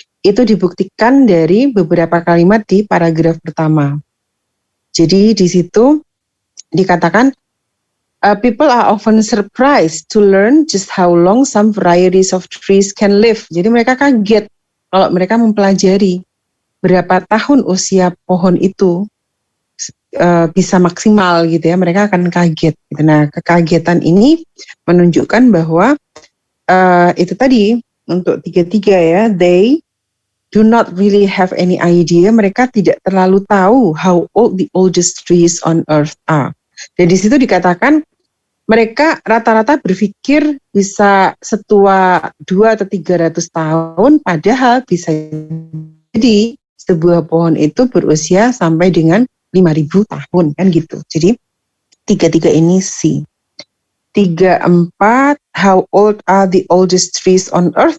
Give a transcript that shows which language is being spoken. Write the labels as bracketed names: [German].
[Indonesian] Itu dibuktikan dari beberapa kalimat di paragraf pertama. Jadi di situ dikatakan, [English] people are often surprised to learn just how long some varieties of trees can live. [Indonesian] Jadi mereka kaget kalau mereka mempelajari berapa tahun usia pohon itu bisa maksimal gitu ya. Mereka akan kaget. Gitu. Nah, kekagetan ini menunjukkan bahwa itu tadi untuk 33 ya, [English] they do not really have any idea. [Indonesian] Mereka tidak terlalu tahu [English] how old the oldest trees on earth are. [Indonesian] Dan di situ dikatakan mereka rata-rata berpikir bisa setua 2 atau 300 tahun, padahal bisa jadi sebuah pohon itu berusia sampai dengan 5.000 tahun, kan gitu. Jadi 33 ini C. [English] 34, how old are the oldest trees on earth?